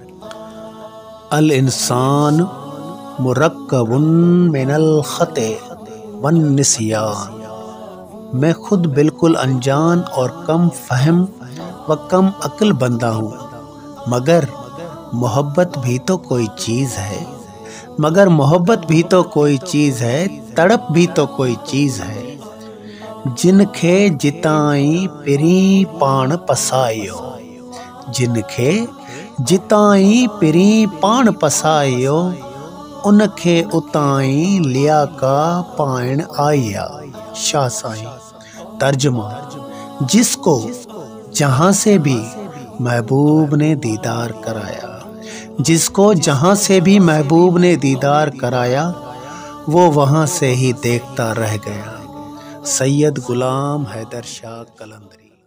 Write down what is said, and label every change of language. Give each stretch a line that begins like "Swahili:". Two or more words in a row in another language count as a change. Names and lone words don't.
Arabic: الإنسان مركب من الخطأ والنسيان.
Urdu: میں خود بالکل انجان اور کم فہم و کم عقل بندہ ہوں، مگر محبت بھی تو کوئی چیز ہے، مگر محبت بھی تو کوئی چیز ہے، تڑپ بھی تو کوئی چیز ہے.
Sindhi: जिनखे जिताई पिरी पाण पसायो, जिनखे जिताई पिरी पाण पसायो, उनखे उताई लिया का पाण आया। शाह साईं।
Urdu: ترجمہ، جس کو جہاں سے بھی محبوب نے دیدار کرایا، جس کو جہاں سے بھی محبوب نے دیدار کرایا، وہ وہاں سے ہی دیکھتا رہ گیا. सैयद गुलाम हैदर शाह कलंदरी।